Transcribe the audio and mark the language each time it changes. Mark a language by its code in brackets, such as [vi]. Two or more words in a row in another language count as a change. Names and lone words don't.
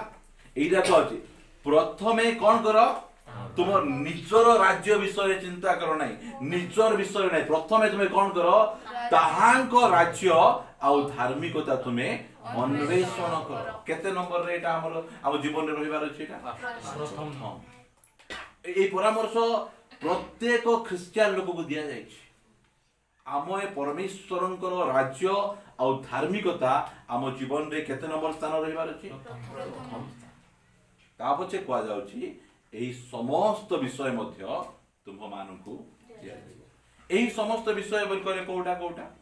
[or] ଏଇଟା କୁହାଯାଉଛି ପ୍ରଥମେ କଣ କର ତୁମ ନିଜର ରାଜ୍ୟ ବିଷୟରେ ଚିନ୍ତା କର ନାହିଁ ନିଜର ବିଷୟରେ ନାହିଁ ପ୍ରଥମେ ତୁମେ କଣ କର ତାହାଙ୍କ ରାଜ୍ୟ ଆଉ ଧାର୍ମିକତା ତୁମେ ଅନ୍ୱେଷଣ କର କେତେ ନମ୍ବରରେ ଏଇଟା ଆମର ଆମ ଜୀବନରେ ରହିବାର ଅଛି ଏଇଟା ଏଇ ପରାମର୍ଶ ପ୍ରତ୍ୟେକ ଖ୍ରୀଷ୍ଟିୟାନ লোকକୁ ଦିଆଯାଇଛି ଆମ ଏ ପରମେଶ୍ୱରଙ୍କର ରାଜ୍ୟ ଆଉ ଧାର୍ମିକତା ଆମ ଜୀବନରେ କେତେ ନମ୍ବର ସ୍ଥାନ ରହିବାର ଅଛି? ତା ପଛେ କୁହାଯାଉଛି ଏହି ସମସ୍ତ ବିଷୟ ମଧ୍ୟ ତୁମମାନଙ୍କୁ ଦିଆଯିବ। ଏହି ସମସ୍ତ ବିଷୟ ବୋଲି କହିଲେ କୋଉଟା କୋଉଟା?